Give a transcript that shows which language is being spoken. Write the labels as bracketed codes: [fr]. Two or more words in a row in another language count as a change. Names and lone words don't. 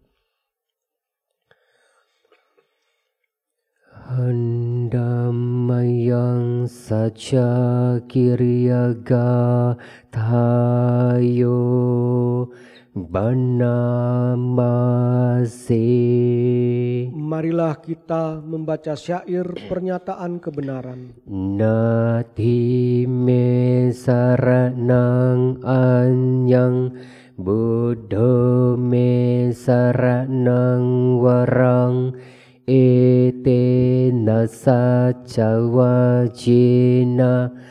[pi] Handamayang saja kiriaga tayo banamase. [id] Marilah kita membaca syair pernyataan kebenaran. [pi] Nati me saranang anyang Buddha me saranang warang ete nasa wajina